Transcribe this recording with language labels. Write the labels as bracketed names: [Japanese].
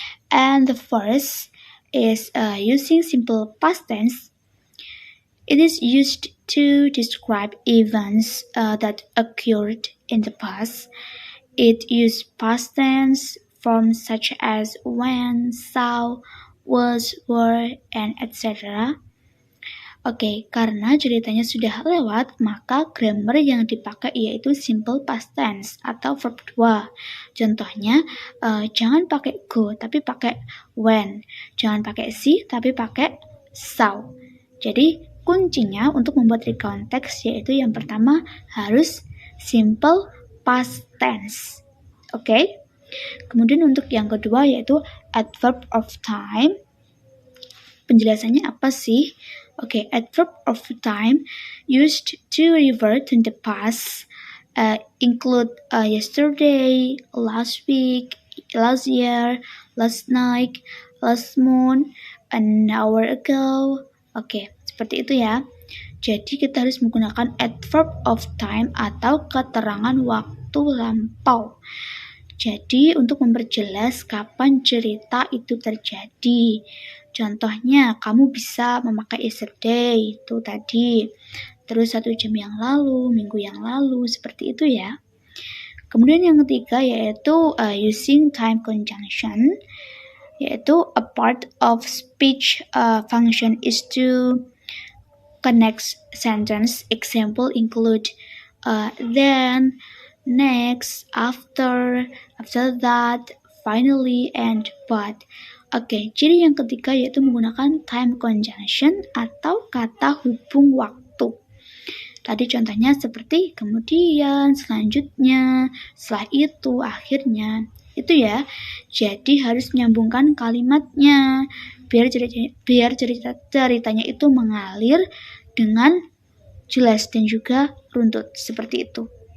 [English] And the first is using simple past tense. It is used to describe events that occurred in the past. It uses past tense forms such as when, saw, was, were, and etc. [Indonesian] Oke, karena ceritanya sudah lewat, maka grammar yang dipakai yaitu simple past tense atau verb 2. Contohnya, jangan pakai go, tapi pakai when. Jangan pakai see, tapi pakai saw. Jadi, kuncinya untuk membuat recount text yaitu yang pertama harus simple past tense. Oke? Kemudian untuk yang kedua yaitu adverb of time. Penjelasannya apa sih? [English] Okay, adverb of time used to refer to the past include yesterday, last week, last year, last night, last month, an hour ago. [Indonesian] Okay, seperti itu ya. Jadi kita harus menggunakan adverb of time atau keterangan waktu lampau. Jadi untuk memperjelas kapan cerita itu terjadi. Contohnya, kamu bisa memakai yesterday, itu tadi. Terus 1 jam yang lalu, minggu yang lalu, seperti itu ya. Kemudian yang ketiga yaitu [English] using time conjunction, [Indonesian] yaitu [English] a part of speech function is to connect sentence. Example include then, next, after that, finally, and but. [Indonesian] Oke, ciri yang ketiga yaitu menggunakan time conjunction atau kata hubung waktu. Tadi contohnya seperti kemudian, selanjutnya, setelah itu, akhirnya. Itu ya. Jadi harus menyambungkan kalimatnya biar ceritanya itu mengalir dengan jelas dan juga runtut seperti itu.